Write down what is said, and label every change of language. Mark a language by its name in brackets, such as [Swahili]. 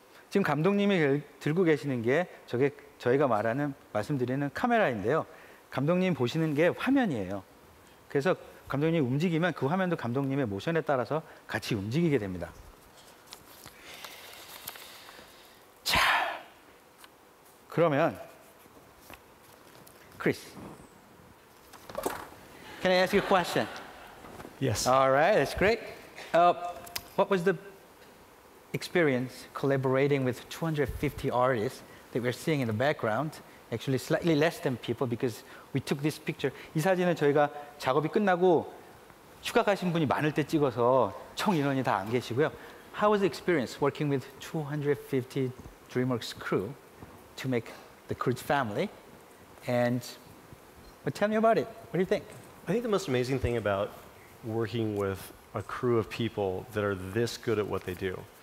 [Korean] 지금 감독님이 들고 계시는 게 저희가 말씀드리는 카메라인데요. 감독님 보시는 게 화면이에요. 그래서 감독님이 움직이면 그 화면도 감독님의 모션에 따라서 같이 움직이게 됩니다. 자, 그러면 [English] Chris, can I ask you a question? Yes. All right, that's great. What was the experience collaborating with 250 artists that we're seeing in the background? Actually, slightly less than people because we took this picture. [Korean] 이 사진은 저희가 작업이 끝나고 휴가 가신 분이 많을 때 찍어서 총 인원이 다 안 계시고요. [English] How was the experience working with 250 DreamWorks crew to make the Croods family? And tell me about it. What do you think? I think the most amazing thing about working with a crew of people that are this good at what they do.